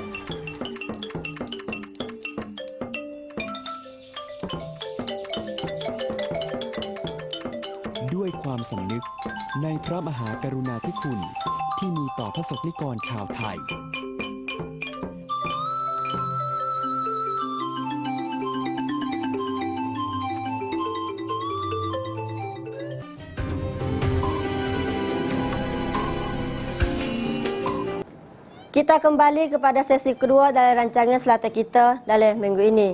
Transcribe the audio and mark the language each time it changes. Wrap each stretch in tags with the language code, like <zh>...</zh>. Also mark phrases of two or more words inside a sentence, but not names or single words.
<th>ด้วยความสำนึกในพระมหากรุณาธิคุณที่มีต่อพระสงฆ์นิกรชาวไทย</th> <ms>Kita kembali kepada sesi kedua dalam rancangan Selatan kita dalam minggu ini.</ms>